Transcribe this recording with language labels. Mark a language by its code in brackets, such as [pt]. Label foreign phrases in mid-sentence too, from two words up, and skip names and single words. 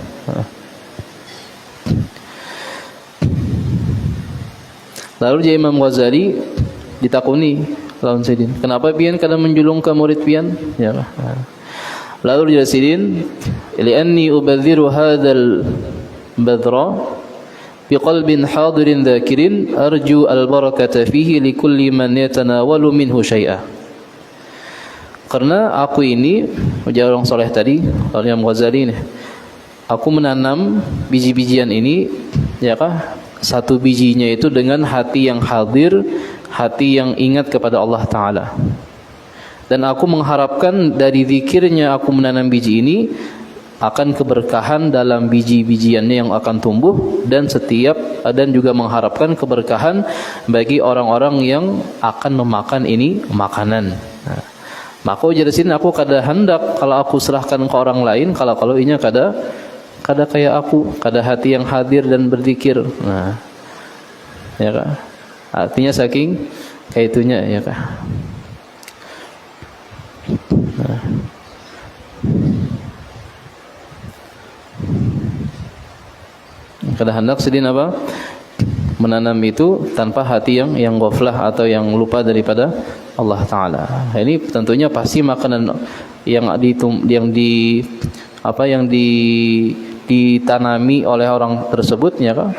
[bjn] Lalu dia Imam Ghazali ditakuni lawan sidin, kenapa pian kada menjulung ke murid pian, ya. Lalu dia sidin, [ar] لأني أباشر هذا البذر بقلب حاضر ذاكر أرجو البركة فيه لكل من يتناول منه شيئا. [id] Karena aku ini, ujar orang soleh tadi, Imam Ghazali ini, aku menanam biji-bijian ini, ya kah? Satu bijinya itu dengan hati yang hadir, hati yang ingat kepada Allah Ta'ala. Dan aku mengharapkan dari zikirnya aku menanam biji ini akan keberkahan dalam biji-bijiannya yang akan tumbuh, dan juga mengharapkan keberkahan bagi orang-orang yang akan memakan ini makanan. Nah, [bjn] maka ujar sini aku kada hendak kalau aku serahkan ke orang lain, kalau inya kada kayak aku, kada hati yang hadir dan berzikir. Nah, ya kah? Artinya saking kayak itunya, ya kah? Nah. Kada hendak sedin apa? [id] Menanam itu tanpa hati yang ghaflah atau yang lupa daripada Allah Ta'ala. Ini tentunya pasti makanan yang ditanami oleh orang tersebut, ya kan?